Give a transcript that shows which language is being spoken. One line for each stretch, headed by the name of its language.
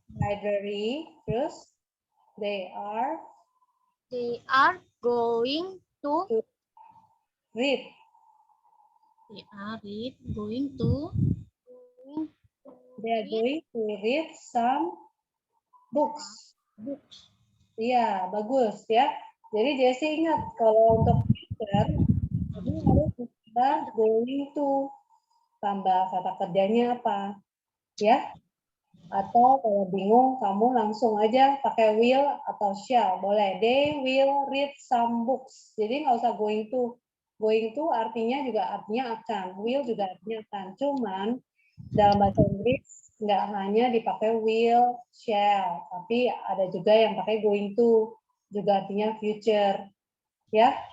English: library. Terus, they are They are going to read. They are going to They are going to read some books. books.
Indonesian: Iya, bagus ya. Jadi Jessie ingat kalau untuk future ini harus kita going to tambah kata kerjanya apa, ya? Atau kalau bingung kamu langsung aja pakai will atau shall, boleh.
English: They will read some books.
Indonesian: Jadi nggak usah going to. Going to artinya juga artinya akan, will juga artinya akan. Cuman dalam bahasa Inggris nggak hanya dipakai will, shall, tapi ada juga yang pakai going to, juga artinya future, ya.